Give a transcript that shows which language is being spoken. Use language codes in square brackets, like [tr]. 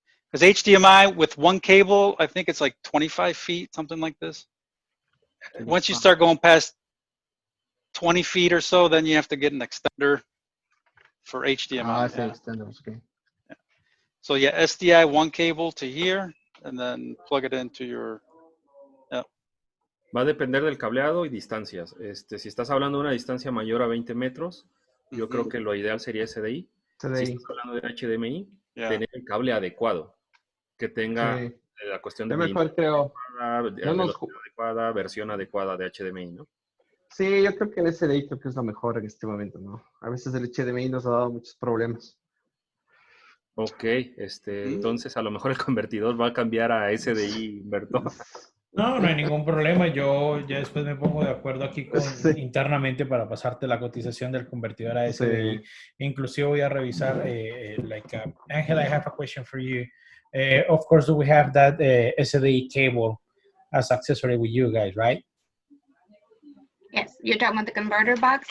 [en] Because HDMI with one cable, I think it's like 25 feet, something like this. Once you start going past 20 feet or so, then you have to get an extender for HDMI. [es] Sí, Yeah. extenders, okay. [en] So yeah, SDI one cable to here, and then plug it into your. Yeah. [es] Va a depender del cableado y distancias. Si estás hablando de una distancia mayor a 20 metros, yo creo que lo ideal sería SDI. Si estás hablando de HDMI, tener el cable adecuado, que tenga la cuestión de Yo mejor creo. velocidad adecuada, versión adecuada de HDMI, ¿no? Sí, yo creo que el SDI creo que es lo mejor en este momento, ¿no? A veces el HDMI nos ha dado muchos problemas. Ok, entonces a lo mejor el convertidor va a cambiar a SDI invertor. No, no hay ningún problema. Yo ya después me pongo de acuerdo aquí internamente para pasarte la cotización del convertidor a SDI. Inclusive voy a revisar, [en] Angel, I have a question for you. Of course, we have that SDI cable as accessory with you guys, right? Yes, you're talking about the converter box?